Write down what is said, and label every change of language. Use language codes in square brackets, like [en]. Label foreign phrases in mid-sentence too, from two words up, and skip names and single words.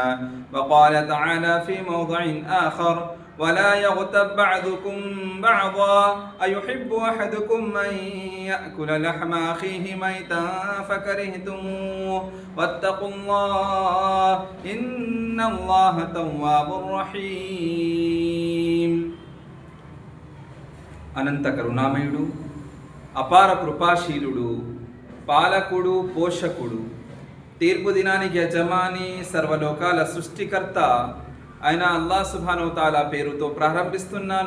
[ar] وقال تعالى في موضع آخر: ولا يغتب بعضكم بعضا أيحب أحدكم أن يأكل لحم أخيه ميتا فكرهتموه واتقوا الله إن الله تواب رحيم. [te] అనంత కరుణామయుడు, అపార కృపాశీలుడు, పాలకుడు, పోషకుడు, తీర్పు దినానికి యజమాని, సర్వలోకాల సృష్టికర్త అయిన [ar] الله سبحانه تعالى [te] పేరుతో ప్రారంభిస్తున్నాను.